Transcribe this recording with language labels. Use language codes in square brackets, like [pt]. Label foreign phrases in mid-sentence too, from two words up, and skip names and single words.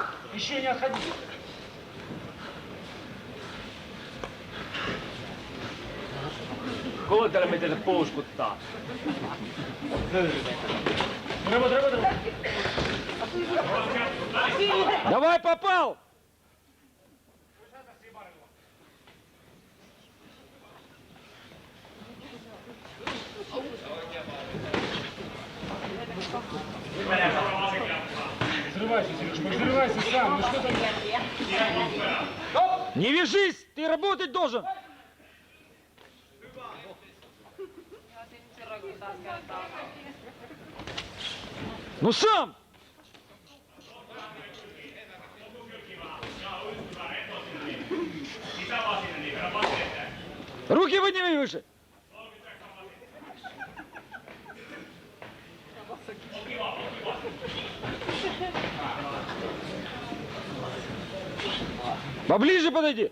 [ru] Еще не отходи. [fi] Kuuntele, miten se puuskuttaa. [ru] Работай. Давай, попал! Взрывайся, Сережка, взрывайся сам. Ну что там? Не вяжись! Ты работать должен! [fi] Ja sitten se roikin taas kertaa. [ru] Ну сам! Руки подними выше! Поближе подойди!